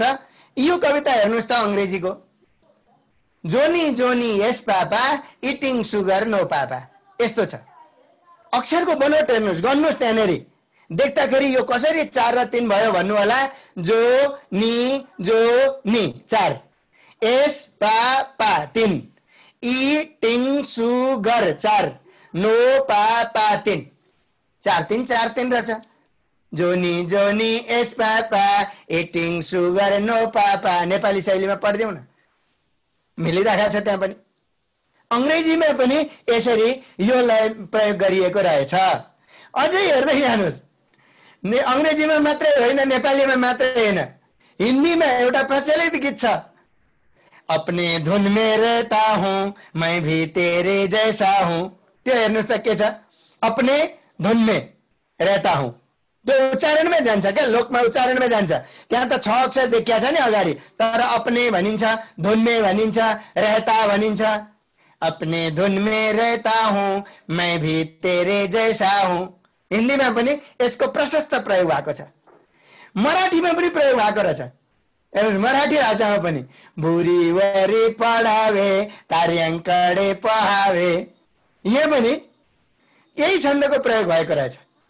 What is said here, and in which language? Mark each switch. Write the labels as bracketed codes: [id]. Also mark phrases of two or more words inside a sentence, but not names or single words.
[ne] यो कविता हेर्नुहोस् त अंग्रेजीको, [en] Johnny Johnny yes papa eating sugar no papa. [ne] यस्तो छ। अक्षरको बनोट हेर्नुहोस्, गर्नुहोस् त्यहाँनेरि। देख्दाखेरि यो कसरी 4 र 3 भयो भन्नु होला। जो नी 4। [en] yes pa pa 3, eating sugar 4, no pa pa 3, 4 3 4 3 रहेछ। Johnny Johnny yes papa eating sugar no papa. [ne] नेपाली शैलीमा पढ्दिउँ न, मिलिरहेको छ त्यहाँ पनि। अंग्रेजीमा पनि यसरी यो लय प्रयोग गरिएको रहेछ। अझै हेर्दै जानुहोस्, अंग्रेजीमा मात्रै होइन, नेपालीमा मात्रै होइन, हिन्दीमा एउटा प्रचलित गीत छ, [hi] अपने धुन में रहता हूं मैं भी तेरे जैसा हूं। [ne] त्यो हेर्नुहोस् त के छ, [hi] अपने धुन में रहता हूं, [ne] त्यो उच्चारणमै जान्छ क्या, लोकमा उच्चारणमै जान्छ। त्यहाँ त 6 अक्षर देखिया छ नि अगाडि, तर अपने भनिन्छ, [hi] धुन में [ne] भनिन्छ, रहता भनिन्छ। [hi] अपने धुन में रहता हूं मैं भी तेरे जैसा हूं। [ne] हिन्दीमा पनि यसको प्रशस्त प्रयोग भएको छ, मराठीमा पनि प्रयोग भएको रहेछ। मराठी भाषामा पनि [mr] भुरीवरी पढावे तार्याङ्कडे पहावे, [ne] यहाँ पनि यही छन्दको प्रयोग भएको रहेछ।